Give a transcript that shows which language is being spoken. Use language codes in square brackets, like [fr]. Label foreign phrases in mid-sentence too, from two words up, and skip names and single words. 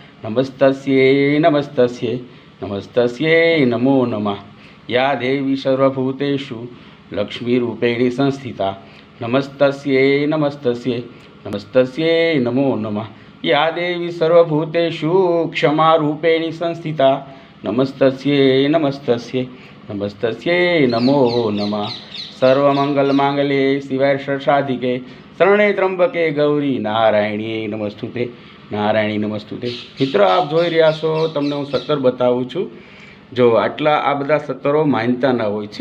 [sa] नमस्तस्यै नमो नमः या देवी सर्वभूतेषु लक्ष्मीरूपेणी संस्थिता नमस्तस्यै नमो नमः या देवी सर्वभूतेषु क्षमारूपेणी संस्थिता નમસ્તસ્યૈ નમો નમઃ. સર્વમંગલમાંગલ્યે શિવાય ષટ્સાધિકે શરણે ત્રંબકે ગૌરી નારાયણીએ નમસ્તુતે. નારાયણી નમસ્તુતે. [gu] મિત્રો, આપ જોઈ રહ્યા છો, તમને હું સત્તર બતાવું છું. જો આટલા આ બધા સત્તરો માનતાના હોય છે.